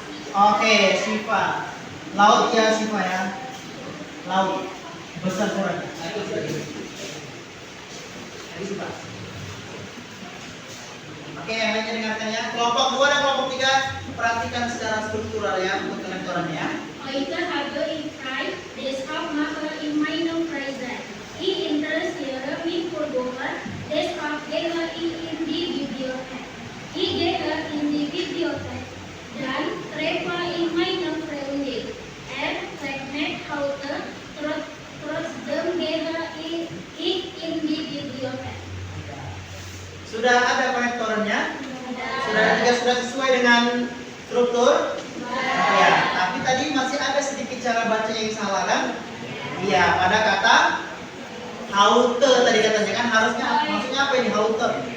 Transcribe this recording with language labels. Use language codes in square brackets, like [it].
[id] Oke, Siva. Laut ya, Siva ya. Laut. Besar suaranya. Nah, itu sudah gitu. Jadi Siva. Oke, yang lainnya dengarkan ya. Kelompok 2 dan kelompok 3 perhatikan secara struktural ya untuk konektorannya. [de] Heute habe ich frei, deshalb mache ich meine Freizeit. Ich interessiere mich für Bücher, deshalb gehe ich in die Bibliothek. Ich gehe in die Bibliothek, dann treffe ich meine Freundin. Zeichnet heute, trotzdem gehe ich in die Bibliothek. [id] Sudah ada konektorannya? Sudah ada juga, sudah sesuai dengan struktur? Ya, tapi tadi masih ada sedikit cara baca yang salah kan? Iya, pada kata haute tadi katanya kan harusnya maksudnya apa ini haute?